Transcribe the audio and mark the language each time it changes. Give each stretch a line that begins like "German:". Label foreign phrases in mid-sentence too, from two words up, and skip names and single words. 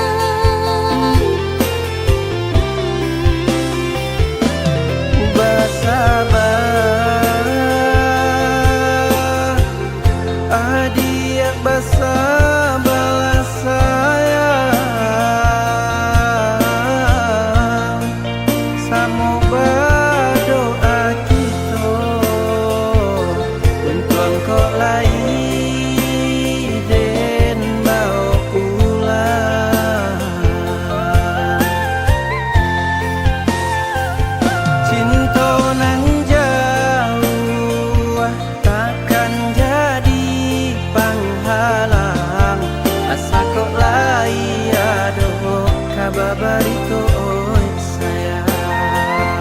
Indonesian: Bersabar, adik bersabarlah sayang, samo berdoa kita untuk engkau lagi dan bawa pulang.
Minangkabau: Cinta nan jauh takkan jadi penghalang, asa kok lai aduh kabar barito oi sayang.